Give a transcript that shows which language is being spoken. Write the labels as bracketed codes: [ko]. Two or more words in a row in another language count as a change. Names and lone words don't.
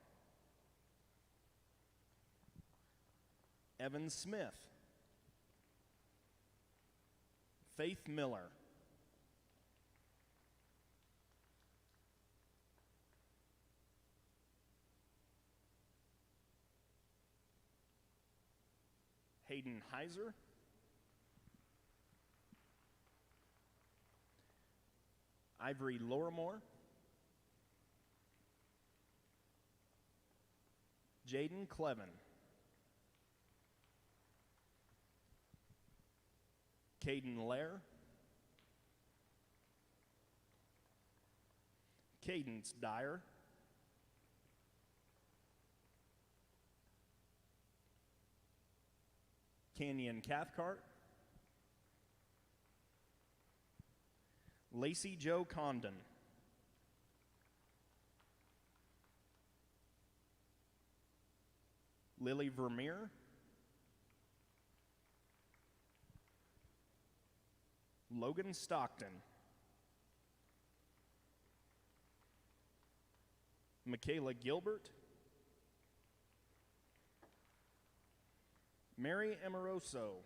[en] Evan Smith, Faith Miller, Hayden Heiser, Ivory Lorimore, Jaden Clevin, Caden Lair, Cadence Dyer, Canyon Cathcart, Lacey Jo Condon, Lily Vermeer, Logan Stockton, Michaela Gilbert, Mary Amoroso,